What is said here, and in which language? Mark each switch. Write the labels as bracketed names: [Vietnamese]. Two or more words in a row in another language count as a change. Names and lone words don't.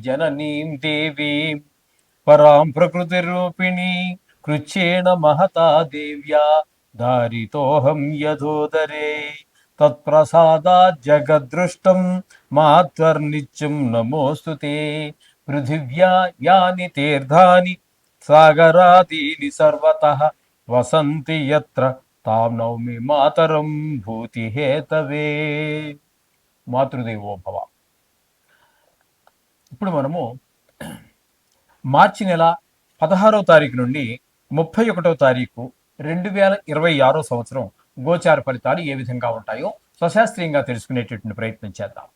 [Sanskrit] जननीं देवीं परां प्रकृतिरूपिणी कृच्छ्रेण महता देव्या धारितोऽहं यथोदरे तत्प्रसादात् जगद्दृष्टं मात्वर्नित्यं नमोऽस्तु ते पृथिव्या यानि तीर्थानि सागरादीनि सर्वतः वसन्ति यत्र తాం నౌమి మాతరం భూతి హేతవే. మాతృదేవో భవ. [Telugu] ఇప్పుడు మనము మార్చి నెల 16వ తారీఖు నుండి 31వ తారీఖు 2026 సంవత్సరం గోచార ఫలితాలు ఏ విధంగా ఉంటాయో స్వశాస్త్రీయంగా తెలుసుకునేటటువంటి ప్రయత్నం చేద్దాం.